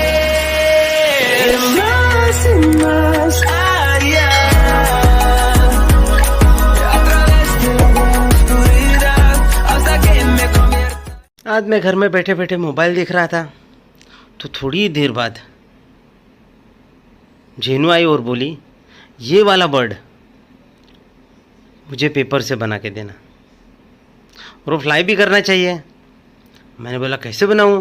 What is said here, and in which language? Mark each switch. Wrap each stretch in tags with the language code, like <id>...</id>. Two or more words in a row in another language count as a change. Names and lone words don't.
<es>más allá, a través de la oscuridad, hasta que me convierta.</es> <hi>आज मैं घर में बैठे बैठे मोबाइल देख रहा था तो थोड़ी देर बाद जेनू आई और बोली, ये वाला बर्ड मुझे पेपर से बना के देना और वो फ्लाई भी करना चाहिए। मैंने बोला कैसे बनाऊँ?</hi>